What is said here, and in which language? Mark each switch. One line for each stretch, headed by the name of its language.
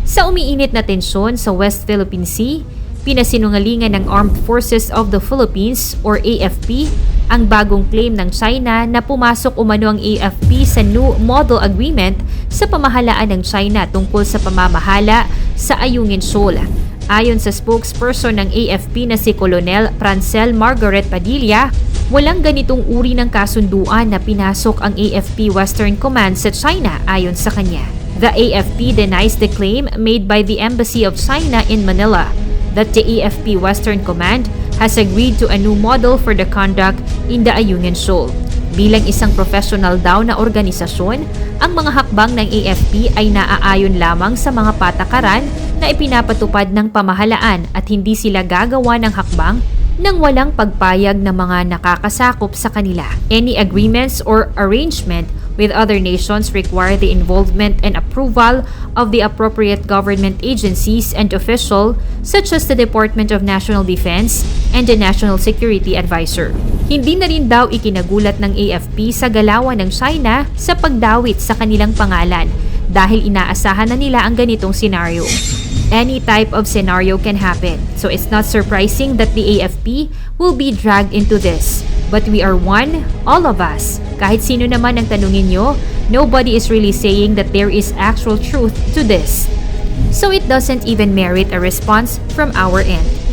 Filipino: Sa umiinit na tensyon sa West Philippine Sea, pinasinungalingan ng Armed Forces of the Philippines or AFP ang bagong claim ng China na pumasok umano ang AFP sa New Model Agreement sa pamahalaan ng China tungkol sa pamamahala sa Ayungin Shoal. Ayon sa spokesperson ng AFP na si Colonel Francel Margaret Padilla, walang ganitong uri ng kasunduan na pinasok ang AFP Western Command sa China ayon sa kanya.
English: The AFP denies the claim made by the Embassy of China in Manila that the AFP Western Command has agreed to a new model for the conduct in the Ayungin Shoal.
Filipino: Bilang isang professional daw na organisasyon, ang mga hakbang ng AFP ay naaayon lamang sa mga patakaran na ipinapatupad ng pamahalaan at hindi sila gagawa ng hakbang nang walang pagpayag ng mga nakakasakop sa kanila.
English: Any agreements or arrangement with other nations require the involvement and approval of the appropriate government agencies and official such as the Department of National Defense and the National Security Advisor.
Filipino: Hindi na rin daw ikinagulat ng AFP sa galawan ng China sa pagdawit sa kanilang pangalan dahil inaasahan na nila ang ganitong senaryo.
English: Any type of scenario can happen, so it's not surprising that the AFP will be dragged into this. But we are one, all of us.
Filipino: Kahit sino naman ang tanungin nyo,
English: nobody is really saying that there is actual truth to this. So it doesn't even merit a response from our end.